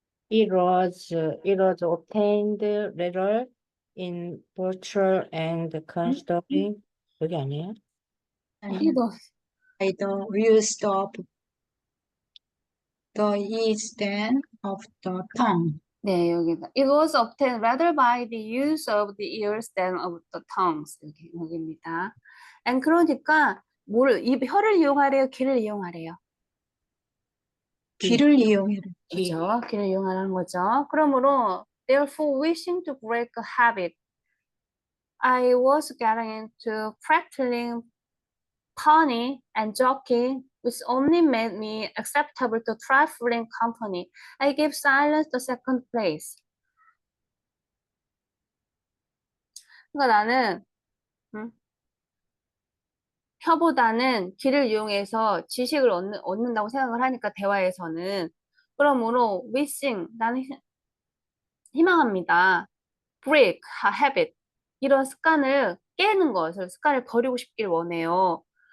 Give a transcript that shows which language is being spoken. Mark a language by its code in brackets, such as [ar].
[en] It was obtained later in virtual and considering [ko] 여기 아니에요? 아니요. 이거 [en] by the use of the ears than of the tongue. [ko] 네, 여기다. [en] It was obtained rather by the use of the ears than of the tongues. [ko] 여기입니다. And 그러니까 혀를 이용하래요? 귀를 이용하래요? 귀를 이용해라. 그렇죠. 귀를 이용하는 거죠. 그러므로 [en] therefore wishing to break a habit, I was getting into practicing punning and joking, which only made me acceptable to trifling company. I gave silence the second place. [ko] 그러니까 나는 혀보다는 귀를 이용해서 지식을 얻는다고 생각을 하니까 대화에서는 그러므로 [en] wishing [ko] 나는 희망합니다. [en] break a habit [ko] 이런 습관을 깨는 것을 습관을 버리고 싶길 원해요.